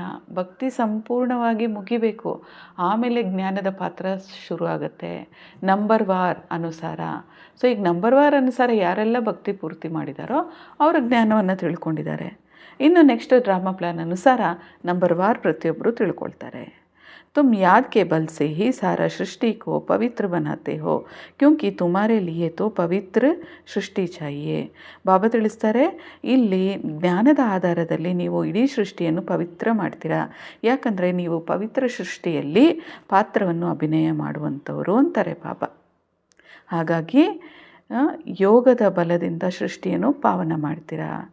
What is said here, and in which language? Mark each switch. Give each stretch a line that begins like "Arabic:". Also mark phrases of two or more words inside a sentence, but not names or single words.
Kannada: ಭಕ್ತಿ ಸಂಪೂರ್ಣವಾಗಿ ಮುಗಿಬೇಕು, ಆಮೇಲೆ ಜ್ಞಾನದ ಪಾತ್ರ ಶುರು ಆಗುತ್ತೆ ನಂಬರ್ ವಾರ್ ಅನುಸಾರ. ಸೊ ಈಗ ನಂಬರ್ ವಾರ್ ಅನುಸಾರ ಯಾರೆಲ್ಲ ಭಕ್ತಿ ಪೂರ್ತಿ ಮಾಡಿದಾರೋ ಅವರು ಜ್ಞಾನವನ್ನು ತಿಳ್ಕೊಂಡಿದ್ದಾರೆ. ಇನ್ನು
English: next drama plan
Kannada: ಅನುಸಾರ ನಂಬರ್ ವಾರ್ ಪ್ರತಿಯೊಬ್ಬರು ತಿಳ್ಕೊಳ್ತಾರೆ.
Hindi: तुम याद के बल से ही सारा सृष्टि को पवित्र बनाते हो, क्योंकि तुम्हारे लिए तो पवित्र सृष्टि चाहिए.
Kannada: ಬಾಬಾ ತಿಳಿಸ್ತಾರೆ, ಇಲ್ಲಿ ಜ್ಞಾನದ ಆಧಾರದಲ್ಲಿ ನೀವು ಇಡೀ ಸೃಷ್ಟಿಯನ್ನು ಪವಿತ್ರ ಮಾಡ್ತೀರಾ. ಯಾಕಂದರೆ ನೀವು ಪವಿತ್ರ ಸೃಷ್ಟಿಯಲ್ಲಿ ಪಾತ್ರವನ್ನು ಅಭಿನಯ ಮಾಡುವಂಥವರು ಅಂತಾರೆ ಬಾಬಾ. ಹಾಗಾಗಿ ಯೋಗದ ಬಲದಿಂದ ಸೃಷ್ಟಿಯನ್ನು ಪಾವನ ಮಾಡ್ತೀರಾ.